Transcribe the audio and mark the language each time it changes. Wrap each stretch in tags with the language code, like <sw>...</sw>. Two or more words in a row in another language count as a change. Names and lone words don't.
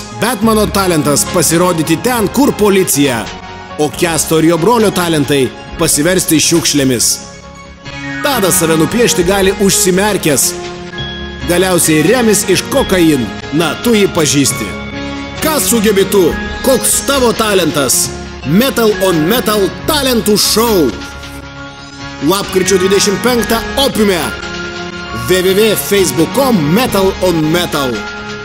<lt>Betmano talentas pasirodyti ten, kur policija. O Kesto ir jo brolio talentai pasiversti šiukšlėmis. Tadas save nupiešti gali užsimerkęs. Galiausiai Remis iš kokain. Na, tu jį pažįsti. Ką sugebi tu? Koks tavo talentas? Metal on Metal talentų šou. Lapkričio 25 Opiume. www.facebook.com Metal on Metal.</lt>